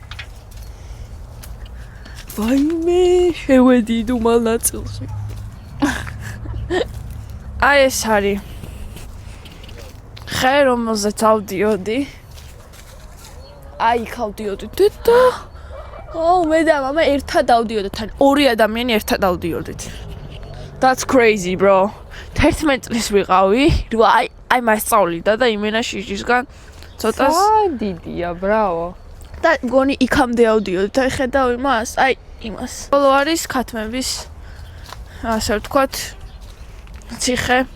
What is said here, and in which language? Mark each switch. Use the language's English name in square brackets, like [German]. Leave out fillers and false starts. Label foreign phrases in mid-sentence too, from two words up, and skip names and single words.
[Georgian] ვაიმე, შევედი დუმალ ნაწილში. აი ეს არის. ხე რომელზეც ავდიოდი. აი იქ ავდიოდი. დედა. Oh, მე და მამა ერთად ავდიოდით, თან ორი ადამიანი ერთად ავდიოდით. [English] That's crazy, bro. [Georgian] 11 წლის ვიყავი, აი მასწავლიდა და იმენაში ისგან ცოტას დიდია, ბრავო. და მგონი იქამდე ავდიოდით, აი ხედავ იმას, აი იმას. ბოლო არის ქათმების ასე ვთქვათ, ციხე.